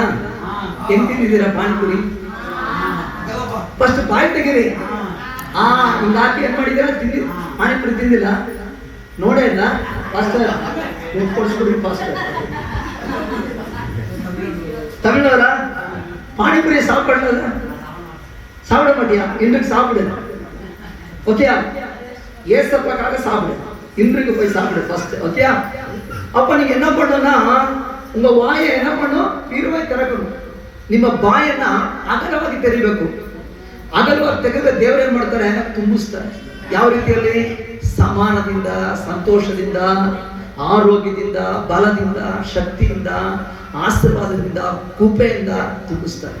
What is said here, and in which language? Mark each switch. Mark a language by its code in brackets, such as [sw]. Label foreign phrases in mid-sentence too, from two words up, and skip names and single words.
[kn] ಹೆಂಗ್ ತಿಂದಿದ್ದೀರಾ ಪಾನಿಪುರಿ? ಫಸ್ಟ್ ಬಾಯಿ ತೆಗೀರಿ. ಹಿಂಗಾಗಿ ಏನ್ ಮಾಡಿದ್ದೀರಾ? ತಿಂದಿ ಪಾನಿಪುರಿ ತಿಂದಿಲ್ಲ, ನೋಡೇ ಇಲ್ಲ. ಫಸ್ಟ್ ಕೊಡಿಸ್ಬಿಡ್ರಿ. ಫಸ್ಟ್ ತಮಿಳ್ನವರ [ta] பானிபுரி சாப்பிடல, சாப்பிட மாட்டியா? இன்றைக்கு சாப்பிடு, ஓகே? ஏசப்பாக்காக சாப்பிடு, இன்றைக்கு போய் சாப்பிடு [en] first, okay? [ta] அப்ப நீங்க என்ன பண்ணணும்னா உங்க வாயை என்ன பண்ணும்? [kn] ಇರುವಾಯಿ ತೆರಕணும். ನಿಮ್ಮ ಬಾಯನ್ನ ಅಗಲವಾಗಿ ತೆರಿಬೇಕು. ಅಗಲವಾಗಿ ತೆಗೆದ್ರೆ ದೇವರು ಏನ್ ಮಾಡ್ತಾರೆ? ತುಂಬಿಸ್ತಾರೆ. ಯಾವ ರೀತಿಯಲ್ಲಿ? ಸಮಾನದಿಂದ, ಸಂತೋಷದಿಂದ, ಆರೋಗ್ಯದಿಂದ, ಬಲದಿಂದ, ಶಕ್ತಿಯಿಂದ, ಆಶೀರ್ವಾದದಿಂದ, ಕೃಪೆಯಿಂದ ತುಂಬಿಸ್ತಾರೆ.